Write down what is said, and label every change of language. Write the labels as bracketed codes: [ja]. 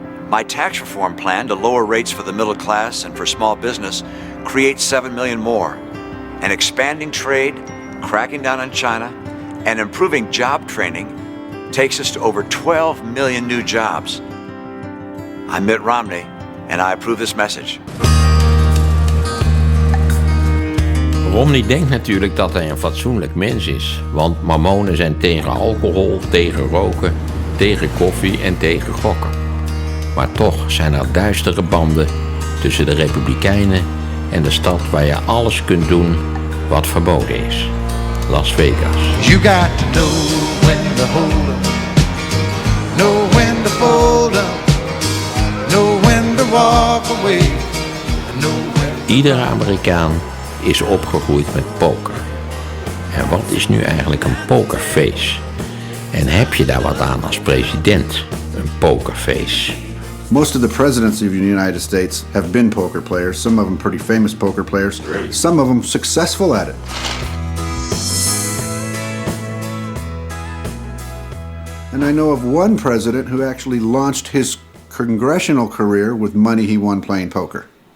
[en] My tax reform plan to lower rates for the middle class and for small business creates 7 million more. And expanding trade, cracking down on China, and improving job training takes us to over 12 million new jobs. I'm Mitt Romney, and I approve this message. [nl] Romney denkt natuurlijk dat hij een fatsoenlijk mens is. Want Mormonen zijn tegen alcohol, tegen roken, tegen koffie en tegen gokken. Maar toch zijn er duistere banden tussen de Republikeinen en de stad waar je alles kunt doen wat verboden is. Las Vegas. [en] You got to know when to hold up, know when to fold up, know when to walk away, know when. [nl] Iedere Amerikaan is opgegroeid met poker. En wat is nu eigenlijk een pokerface? En heb je daar wat aan als president, een pokerface? [en] Most of the presidents of the United States have been poker players, some of them pretty famous poker players, some of them successful at it. And I know of one president who actually launched his congressional career with money he won playing poker.